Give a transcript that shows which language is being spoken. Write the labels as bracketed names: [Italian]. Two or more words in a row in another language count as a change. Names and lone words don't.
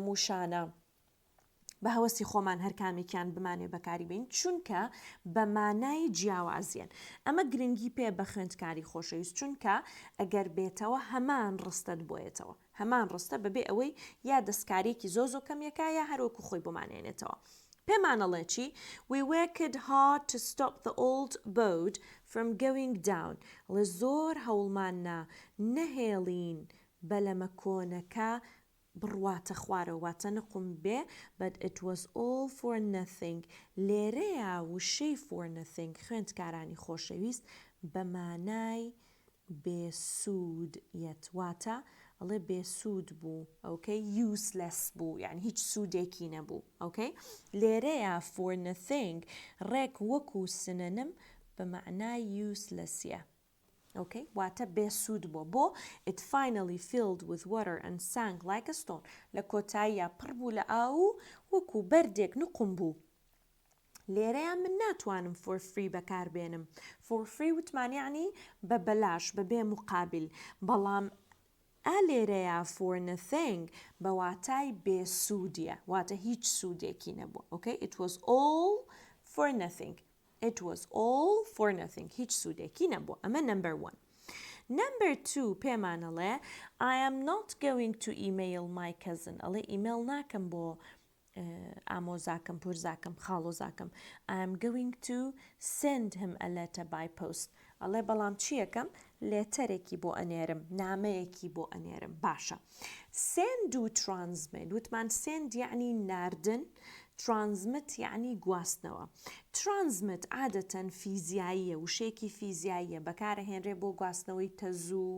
[Central Kurdish] وشانە بە هەوەسی خۆمان هەر کامێکیان بمانێ بەکاری بین چونکە بە مانای جیاوازیان ئەمە گرنگی پێ بە خوێندکاری خۆشەویست چونکە ئەگەر بێتەوە هەمان ڕستت بۆیێتەوە هەمان ڕستە بەبێ ئەوەی یا دەستکارێکی زۆ کەمیەکە یا هەروەکو خۆی بمانێنێتەوە پێمانەڵێ چی [English] we worked hard to stop the old boat from going down [Central Kurdish] لە زۆر هەوڵماننا نەهێڵین بەلەمە کۆنەکە بڕواتە خوارەوە واتە نقم بێ [English] but it was all for nothing [Central Kurdish] لێرەیە وشەی [English] for nothing [Central Kurdish] خوێندکارانی خۆشەویست بە مانای بێسوود یەتواتە ئەڵێ بێسوود بوو ئەوکەی useless بوو یعنی هیچ سوودێکی نەبوو ئەوکەی لێرەیە [English] for nothing [Central Kurdish] ڕێک وەکو سنەنم بە معنای uselessیە okay واتە بێسوود بۆ [English] it finally filled with water and sank like a [Central Kurdish] stone لە کۆتاییە پڕ بوو لە ئاو وەکو بەردێک نقم بوو لێرەیە من ناتوانم [English] for free [Central Kurdish] بەکاربێنم [English] for free [Central Kurdish] وتمان یعنی بە بەلاش بەبێ مقابل بەڵام ئالێرەیە [English] for nothing [Central Kurdish] بە واتای بێسوودیە واتە هیچ سوودێکی نەبووە [English] okay it was all for nothing It was all for nothing. [Central Kurdish] هیچ سوودێکی نەبووە. ئەمە [English] number 1. Number 2 پێمانەڵێ I am not going to email my cousin. [Central Kurdish] ئەڵێ ئیمێل ناکەم بۆ ئامۆزاکەم پورزاکەم خاڵۆزاکەم. [English] I am going to send him a letter by post. [Central Kurdish] ئەڵێ بەڵام چیەکەم لێتەرێکی بۆ ئەنێرم نامەیەکی بۆ ئەنێرم باشە. Send و transmit وتمان send یعنی ناردن transmit یعنی گواستنەوە transmit عادەتەن فیزیاییە وشەیەکی فیزیاییە بەکارەهێنرێ بۆ گواستنەوەی تەزوو